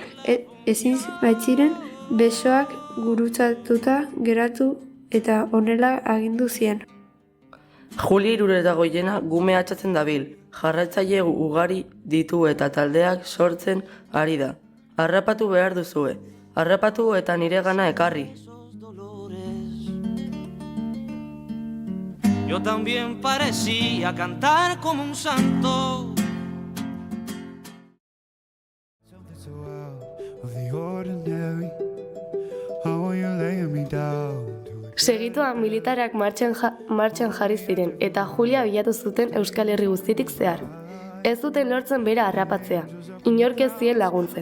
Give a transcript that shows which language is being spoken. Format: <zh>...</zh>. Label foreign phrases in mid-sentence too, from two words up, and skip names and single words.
<eu>Ezin baitziren besoak gurutzatuta geratu eta honela agindu zien. Julia Iruretagoiena gume atxatzen dabil, jarraitzaile ugari ditu eta taldeak sortzen ari da. Harrapatu behar duzue. Harrapatu eta nire gana ekarri.</eu> <es>Yo también parecía cantar como un santo.</es> <eu>Segituan militarak martxan jarri ziren eta Julia bilatu zuten Euskal Herri guztitik zehar. Ez zuten lortzen bera harrapatzea, inork ez zien laguntzen.</eu>